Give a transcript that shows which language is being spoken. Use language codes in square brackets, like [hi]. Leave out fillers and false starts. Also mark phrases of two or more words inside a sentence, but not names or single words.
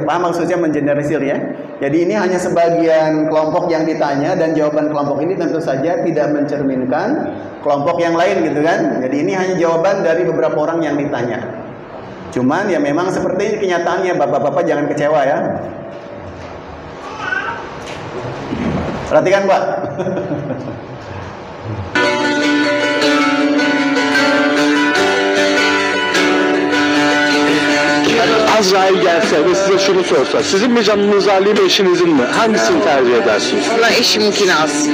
[id] Paham maksudnya mengeneralisir ya? Jadi ini hanya sebagian kelompok yang ditanya dan jawaban kelompok ini tentu saja tidak mencerminkan kelompok yang lain gitu kan. Jadi ini hanya jawaban dari beberapa orang yang ditanya. Cuman ya memang seperti ini kenyataannya, bapak-bapak jangan kecewa ya. Perhatikan Pak. [tr] Azrail gelse ve size şunu sorsa, sizin mi canınız alayım, eşinizin mi? Hangisini tercih edersiniz? Valla eşimkini alsın.